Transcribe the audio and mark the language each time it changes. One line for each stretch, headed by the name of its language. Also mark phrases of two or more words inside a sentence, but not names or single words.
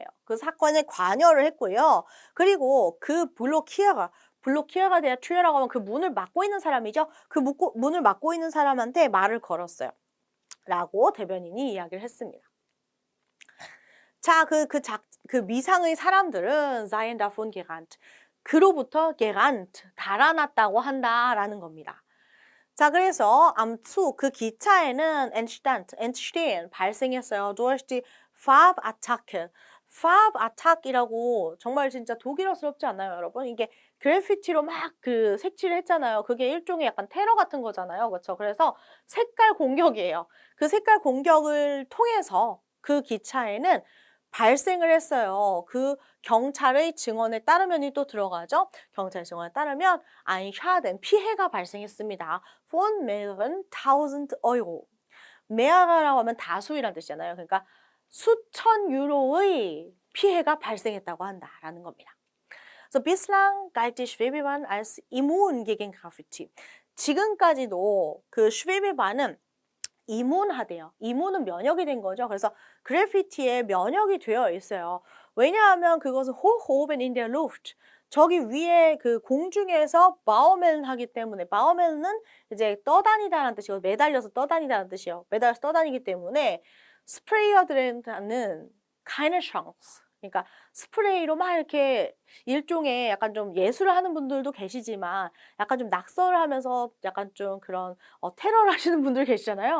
Korean: 그 사건에 관여를 했고요. 그리고 그 블로키어가 대한 투여라고 하면 그 문을 막고 있는 사람이죠. 그 문을 막고 있는 사람한테 말을 걸었어요. 라고 대변인이 이야기를 했습니다. 자, 그 미상의 사람들은
German: seien davon gerannt.
Korean: 그로부터 gerannt, 달아났다고 한다라는 겁니다. 자, 그래서
German: am Zug,
Korean: 그 기차에는 entstehen, 발생했어요.
German: durch die Farbattacke.
Korean: Farbattack이라고 정말 진짜 독일어스럽지 않나요, 여러분? 이게 그래피티로 막 그 색칠을 했잖아요. 그게 일종의 약간 테러 같은 거잖아요. 그렇죠? 그래서 색깔 공격이에요. 그 색깔 공격을 통해서 그 기차에는 발생을 했어요. 그 경찰의 증언에 따르면이 또 들어가죠. 경찰 증언에 따르면
German: ein Schaden
Korean: 피해가 발생했습니다.
German: von mehreren tausend Euro.
Korean: mehre라고 하면 다수이란 뜻이잖아요. 그러니까 수천 유로의 피해가 발생했다고 한다라는 겁니다.
German: So bislang galt die Schwebebahn als immun gegen Graffiti.
Korean: 지금까지도 그 슈베베반은 이문하대요. 이문은 면역이 된 거죠. 그래서 그래피티에 면역이 되어 있어요. 왜냐하면 그것은
German: hoch오ben in der Luft.
Korean: 저기 위에 그 공중에서 바우멜 하기 때문에 바우멜은 이제 떠다니다라는 뜻이고 매달려서 떠다니다라는 뜻이에요. 매달려서 떠다니기 때문에 스프레이어들한테는
German: keine Chance.
Korean: 그러니까 스프레이로 막 이렇게 일종의 약간 좀 예술을 하는 분들도 계시지만 약간 좀 낙서를 하면서 약간 좀 그런 테러를 하시는 분들 계시잖아요.